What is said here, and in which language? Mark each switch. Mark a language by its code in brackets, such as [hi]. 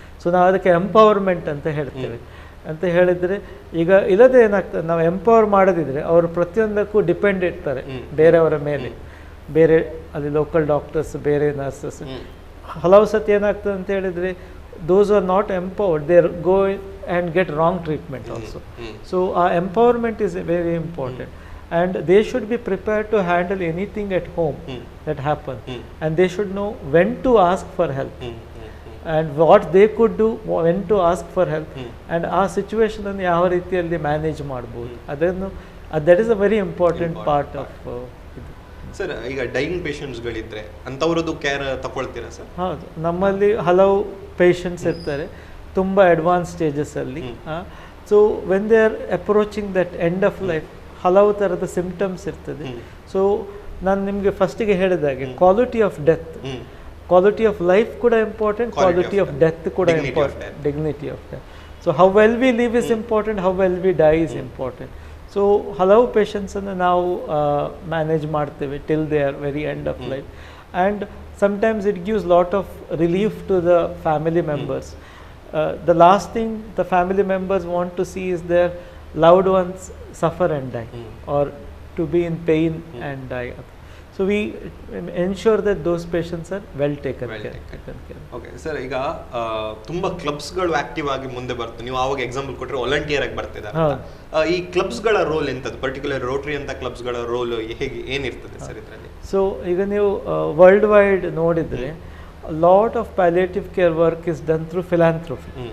[kn] So ನಾವು ಅದಕ್ಕೆ empowerment ಅಂತ ಹೇಳ್ತೇವೆ. ಅಂತ ಹೇಳಿದರೆ ಈಗ ಇಲ್ಲದೆ ಏನಾಗ್ತದೆ, ನಾವು ಎಂಪವರ್ ಮಾಡೋದಿದ್ರೆ ಅವರು ಪ್ರತಿಯೊಂದಕ್ಕೂ ಡಿಪೆಂಡ್ ಇರ್ತಾರೆ ಬೇರೆಯವರ ಮೇಲೆ. ಬೇರೆ ಅಲ್ಲಿ ಲೋಕಲ್ ಡಾಕ್ಟರ್ಸ್, ಬೇರೆ ನರ್ಸಸ್. ಹಲವು ಸತಿ ಏನಾಗ್ತದೆ ಅಂತ ಹೇಳಿದರೆ [en] Those are not empowered, they are go and get wrong treatment also. So ಆ empowerment is very important. And they should be prepared to handle anything at home that happens. And they should know when to ask for help. And what they could do, when to ask for help. [kn] And ಆ situation ಅನ್ನು ಯಾವ ರೀತಿಯಲ್ಲಿ manage ಮಾಡ್ಬೋದು ಅದನ್ನು, [en] that is a very important part of [kn] ಇದು. Sir, ಈಗ dying ಪೇಷಂಟ್ಸ್ಗಳಿದ್ರೆ ಅಂಥವ್ರದ್ದು care ತಗೊಳ್ತೀರಾ sir? ಹೌದು, ನಮ್ಮಲ್ಲಿ ಹಲವು ಪೇಷಂಟ್ಸ್ ಇರ್ತಾರೆ ತುಂಬ advance ಸ್ಟೇಜಸಲ್ಲಿ. [en] so when they are approaching that end of life [kn] ಹಲವು ಥರದ ಸಿಂಪ್ಟಮ್ಸ್ ಇರ್ತದೆ. [en] so [kn] ನಾನು ನಿಮಗೆ ಫಸ್ಟಿಗೆ ಹೇಳಿದಾಗೆ [en] Quality of death, quality of life ಕೂಡ important, quality of death ಕೂಡ important, dignity of death. So how well we live is important, how well we die is important. [kn] So ಹಲವು ಪೇಷಂಟ್ಸನ್ನು ನಾವು ಮ್ಯಾನೇಜ್ ಮಾಡ್ತೇವೆ [en] Till they are very end of life. And sometimes it gives lot of relief to the family members. The last thing the family members want to see is their loved ones suffer and die, or to be in pain and die. So we ensure that those patients are well taken care. [kn] Okay sir, ಈಗ ತುಂಬಾ ಕ್ಲಬ್ಸ್ಗಳು active ಆಗಿ ಮುಂದೆ ಬರ್ತದೆ. ನೀವು ಆವಾಗ example ಕೊಟ್ಟರೆ volunteer ಆಗಿ ಬರ್ತಿದ್ದಾರೆ. ಈ ಕ್ಲಬ್ಸ್ಗಳ ರೋಲ್ ಎಂಥದ್ದು, ಪರ್ಟಿಕ್ಯುಲರ್ ರೋಟರಿ ಅಂತ ಕ್ಲಬ್ಸ್ಗಳ ರೋಲ್ ಹೇಗೆ ಏನಿರ್ತದೆ ಸರ್ ಇದರಲ್ಲಿ? ಸೊ ಈಗ ನೀವು ವರ್ಲ್ಡ್ ವೈಡ್ ನೋಡಿದರೆ [en] Lot of palliative care work is done through philanthropy.